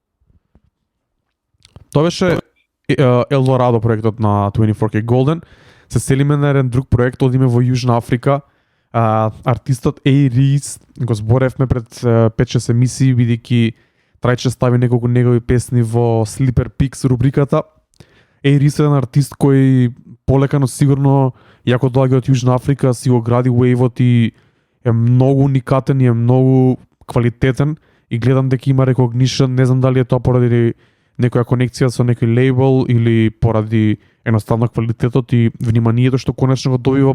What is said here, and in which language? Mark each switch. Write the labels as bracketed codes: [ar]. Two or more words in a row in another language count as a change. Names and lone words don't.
[mk] Тоа беше Eldorado проектот на 24K Golden. Се селиме на еден друг проект, одиме во Јужна Африка. Артистот A-Rees го зборевме пред 5-6 емисии, бидејќи Трајче стави неколку негови песни во Sleeper Picks рубриката. A-Rees е еден артист кој полека но сигурно, иако доаѓа од Јужна Африка, си го гради вејвот и е многу уникатен и е многу квалитетен и гледам дека има recognition, не знам дали е тоа поради некоја конекција со некој лейбл или поради едноставно квалитетот и вниманието што конечно го добива.